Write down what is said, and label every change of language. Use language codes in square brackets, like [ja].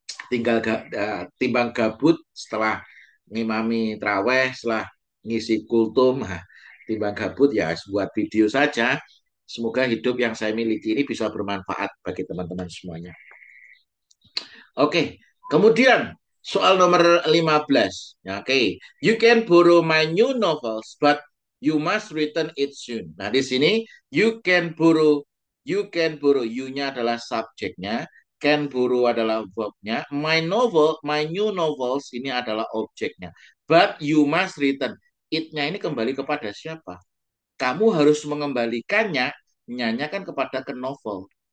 [id] Tinggal timbang gabut setelah ngimami traweh, setelah ngisi kultum, timbang gabut ya buat video saja. Semoga hidup yang saya miliki ini bisa bermanfaat bagi teman-teman semuanya. Oke, kemudian soal nomor 15. [en] Oke, you can borrow my new novels, but you must return it soon. [id] Nah, di sini [en] you can borrow, [id] you-nya adalah subjeknya, Can borrow adalah verbnya. My novel, my new novels ini adalah objeknya. [en] But you must return. [id] It-nya ini kembali kepada siapa? Kamu harus mengembalikannya, nyanyakan kepada ke novel.